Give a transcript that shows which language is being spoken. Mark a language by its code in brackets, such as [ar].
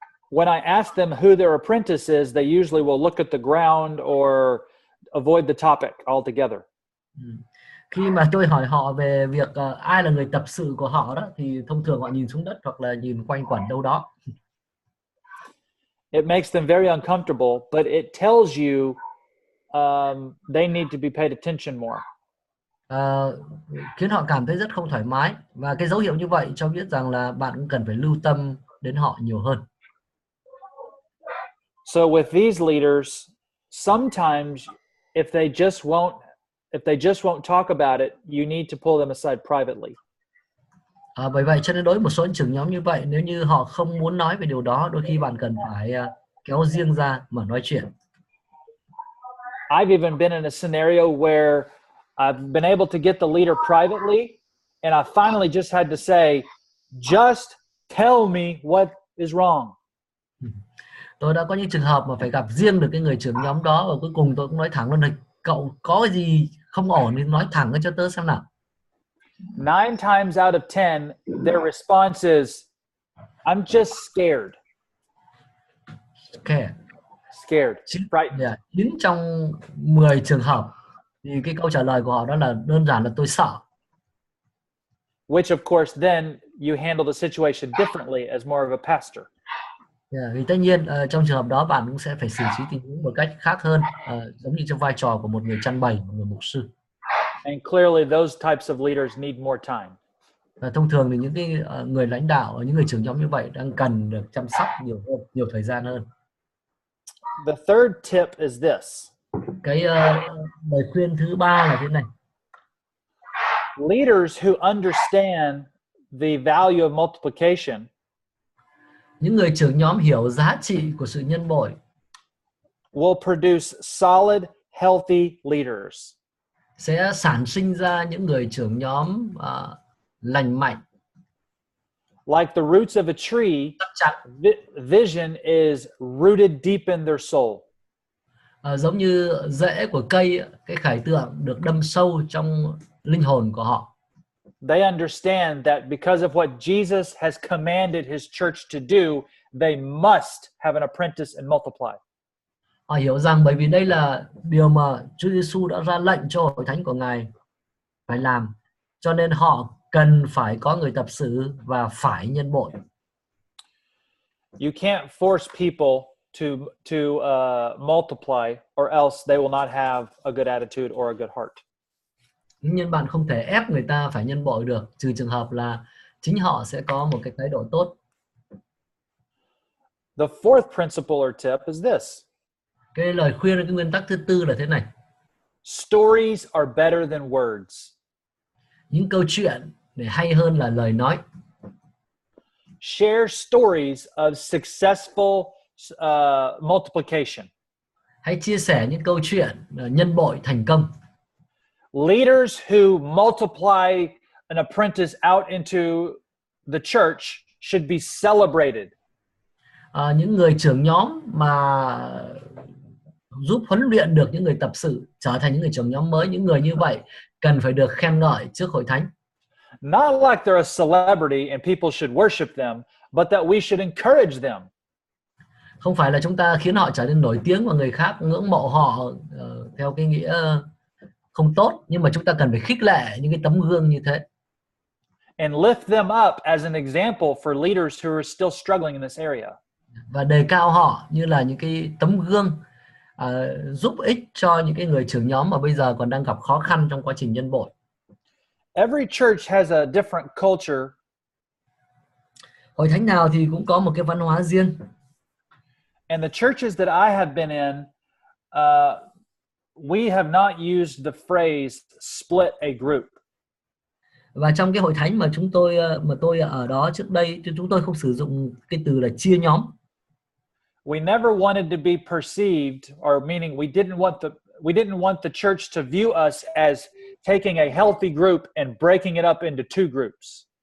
[en] When I ask them who their apprentice is, they usually will look at the ground or avoid the topic altogether. [vi] Khi mà tôi hỏi họ về việc ai là người tập sự của họ đó, thì thông thường họ nhìn xuống đất hoặc là nhìn quanh quẩn đâu đó. [en] It makes them very uncomfortable, but it tells you they need to be paid attention more. [vi] Khiến họ cảm thấy rất không thoải mái, và cái dấu hiệu như vậy cho biết rằng là bạn cũng cần phải lưu tâm đến họ nhiều hơn. [en] So with these leaders, sometimes if they just won't talk about it, you need to pull them aside privately. [vi] Bởi vậy cho nên đối với một số trưởng nhóm như vậy, nếu như họ không muốn nói về điều đó, đôi khi bạn cần phải kéo riêng ra mà nói chuyện. [en] I've even been in a scenario where I've been able to get the leader privately, and I finally just had to say, just tell me what is wrong. [vi] Tôi đã có những trường hợp mà phải gặp riêng được cái người trưởng nhóm đó, và cuối cùng tôi cũng nói thẳng luôn là cậu có cái gì không ổn thì nói thẳng cho tớ xem nào. [en] 9 times out of 10, their response is, I'm just scared. Scared. [vi] 9 trong 10 trường hợp thì cái câu trả lời của họ đó là đơn giản là tôi sợ. [en] Which of course then you handle the situation differently as more of a pastor. [vi] Vì tất nhiên trong trường hợp đó bạn cũng sẽ phải xử trí tình huống một cách khác hơn, giống như trong vai trò của một người chăn bày, một người mục sư. [en] And clearly those types of leaders need more time. [vi] Thông thường thì những cái người lãnh đạo, những người trưởng nhóm như vậy đang cần được chăm sóc nhiều hơn, nhiều thời gian hơn. [en] The third tip is this. [vi] Cái lời khuyên thứ ba là thế này. [en] Leaders who understand the value of multiplication, [vi] những người trưởng nhóm hiểu giá trị của sự nhân bội, [en] will produce solid, healthy leaders. [vi] Sẽ sản sinh ra những người trưởng nhóm lành mạnh. [en] Like the roots of a tree, vision is rooted deep in their soul. [vi] Giống như rễ của cây, cái khải tượng được đâm sâu trong linh hồn của họ. [en] They understand that because of what Jesus has commanded his church to do, they must have an apprentice and multiply. [vi] Họ hiểu rằng bởi vì đây là điều mà Chúa Giêsu đã ra lệnh cho hội thánh của Ngài phải làm, cho nên họ cần phải có người tập sự và phải nhân bội. [en] You can't force people multiply, or else they will not have a good attitude or a good heart. [vi] Nhưng bạn không thể ép người ta phải nhân bội được, trừ trường hợp là chính họ sẽ có một cái thái độ tốt. [en] The fourth principle or tip is this. [vi] Cái lời khuyên, cái nguyên tắc thứ tư là thế này. [en] Stories are better than words. [vi] Những câu chuyện để hay hơn là lời nói. [en] Share stories of successful multiplication. [vi] Hãy chia sẻ những câu chuyện nhân bội thành công. [en] Leaders who multiply an apprentice out into the church should be celebrated. [vi] Những người trưởng nhóm mà giúp huấn luyện được những người tập sự trở thành những người trưởng nhóm mới, những người như vậy cần phải được khen ngợi trước hội thánh. [en] Not like they're a celebrity and people should worship them, but that we should encourage them. [vi] Không phải là chúng ta khiến họ trở nên nổi tiếng và người khác ngưỡng mộ họ theo cái nghĩa không tốt, nhưng mà chúng ta cần phải khích lệ những cái tấm gương như thế. [en] And lift them up as an example for leaders who are still struggling in this area. [vi] Và đề cao họ như là những cái tấm gương giúp ích cho những cái người trưởng nhóm mà bây giờ còn đang gặp khó khăn trong quá trình nhân bội. [en] Every church has a different culture. [vi] Hội thánh nào thì cũng có một cái văn hóa riêng. [en] And the churches that I have been in, we have not used the phrase split a group. [vi] Và trong cái hội thánh mà tôi ở đó trước đây thì chúng tôi không sử dụng cái từ là chia nhóm. [en] We never wanted to be perceived, or meaning we didn't want the church to view us as taking a healthy group and breaking it up into two groups.